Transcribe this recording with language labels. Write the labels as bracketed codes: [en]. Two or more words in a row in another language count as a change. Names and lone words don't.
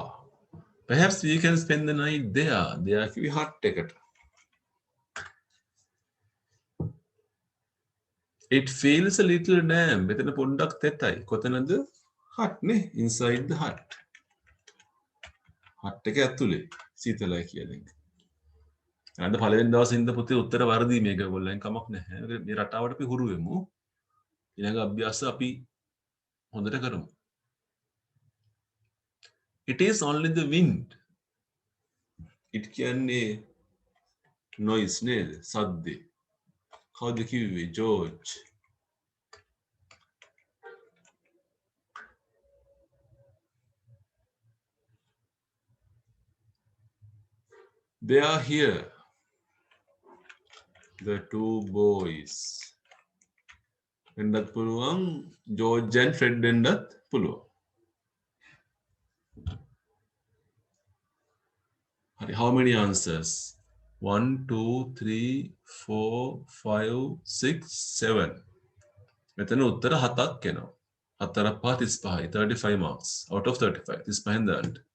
[en] Perhaps we can spend the night there. [si] There කිව්වේ hut එකට. [en] It feels a little damp. [si] මෙතන පොඩ්ඩක් තෙතයි. කොතනද? hut නේ. [en] Inside the hut. [si] hut එක ඇතුලේ සීතලයි කියලා දෙන්න. අද පළවෙනි දවසේ ඉඳන් පුතේ උත්තර වර්ධි මේක ඔයගොල්ලන් කමක් නැහැ. මේ රටාවට අපි හුරු වෙමු. ඊළඟ අභ්‍යාස අපි හොඳට කරමු. [en] It is only the wind. [si] It කියන්නේ noise නේද? සද්දේ. කවුද කිව්වේ? [en] George. They are here. The two boys. [si] වෙන්නත් පුළුවන් George and Fred වෙන්නත් පුළුවන්. හරි, [en] how many answers? 1 2 3 4 5 6 7. [si] මෙතන උත්තර 7ක් එනවා. 4 5 35යි 35 [en] marks out of [si] 35. 35න් දාන්න.